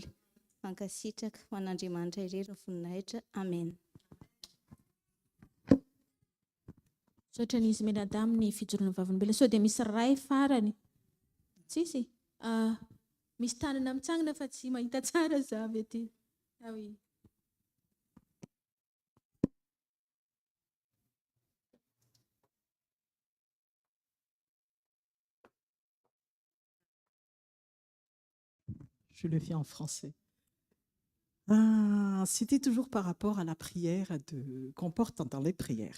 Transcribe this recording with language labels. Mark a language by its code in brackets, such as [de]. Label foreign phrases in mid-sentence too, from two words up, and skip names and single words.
[mg] Mankasitraka ho an'Andriamanitra irery ny voninahitra. Amen. Sotra n'izy menadamy ny fijoroana vavolombelona sao dia misy ray farany tsisy misy tanana mitsangana fa tsy mahita tsara za avy aty. [fr] Oui. Je le fais en français. C'était toujours par rapport à la prière qu'on porte dans les prières.